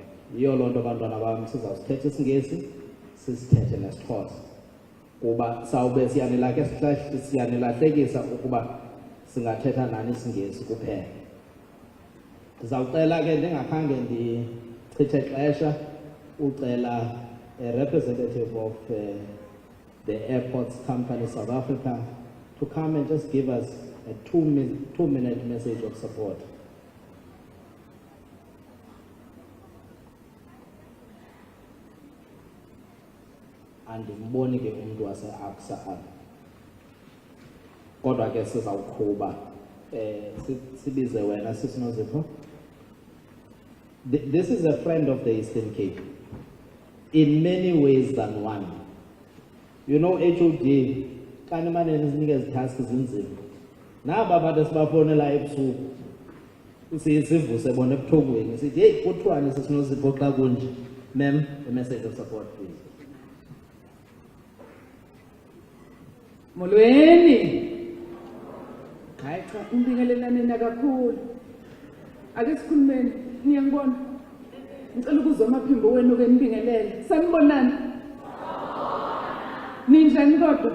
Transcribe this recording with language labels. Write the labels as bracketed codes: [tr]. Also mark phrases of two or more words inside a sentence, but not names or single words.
[xh] Yiyo loo nto abantwana bam sizawusithetha isiNgesi, sisithethe nesiXhosa. Kuba sawube siyanilahlekisa ukuba singathetha nani isiNgesi kuphela. Ndizawucela ke ndingakhange ndichithe xesha ucela [en] a representative of the airports company South Africa to come and just give us a 2-minute message of support. [xh] Andimboni ke umuntu wase-AXA apha. Kodwa ke sizawuqhuba sibize wena sisinozipho. [en] This is a friend of the Eastern Cape in many ways than one. You know, [xh] HOD kani mane nizinikeza tasks ezinzima. Naba abantu sibafonela ebusuku. Sivuse bona ebuthongweni sithi hey kuthiwani sisinozipho xa kunje. [en] Ma'am, a message of support please. [xh] Molweni. [zu] Hayi cha umbingelelane na kakhulu. Ake sikhulumeni ngiyangibona. Ngicela ukuzwa amaphimbo wenu ke nibingelele. Sanibonani? Ninjani kodwa?